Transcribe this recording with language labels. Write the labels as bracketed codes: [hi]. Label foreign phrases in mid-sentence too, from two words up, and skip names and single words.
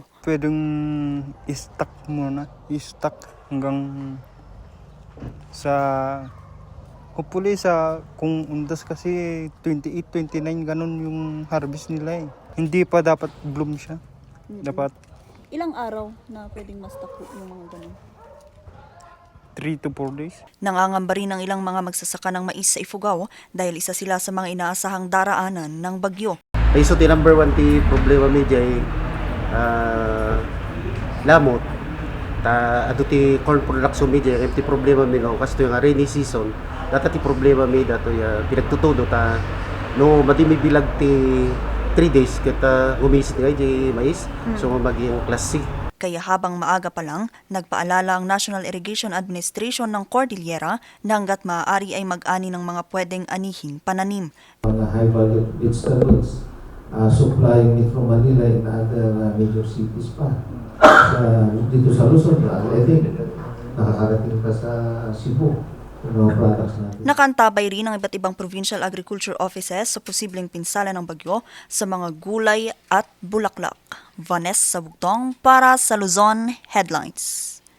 [tl] Pwedeng i-stock muna, i-stock hanggang sa hopefully sa kung undas kasi 28, 29 ganun yung harvest nila eh. Hindi pa dapat bloom siya. Dapat Ilang araw na pwedeng ma-stock yung mga ganun? [en] 3 to 4 days. [tl] Nangangamba rin ang ilang mga magsasaka ng mais sa Ifugao dahil isa sila sa mga inaasahang daraanan ng bagyo. [ilo] Ay so ti [en] number one [ilo] ti problema mi jay lamot ta adu ti [en] corn production [ilo] mi jay ti problema mi no kasto yung [en] rainy season [ilo] data ti problema mi dato ya pinagtutudo ta no madimi bilag ti 3 days kita gumisit nga jay mais so maging [en] class C. [tl] Kaya habang maaga pa lang, nagpaalala ang National Irrigation Administration ng Cordillera na hanggat maaari ay mag-ani ng mga pwedeng anihing pananim. [en] Mga high-value vegetables, supplying Metro Manila and other major cities pa. [tl] Dito sa Luzon, [en] I think, [tl] nakakarating pa sa Cebu. Nakantabay rin ang iba't ibang provincial agriculture offices sa posibleng pinsala ng bagyo sa mga gulay at bulaklak. Vanessa Bugtong para sa Luzon Headlines.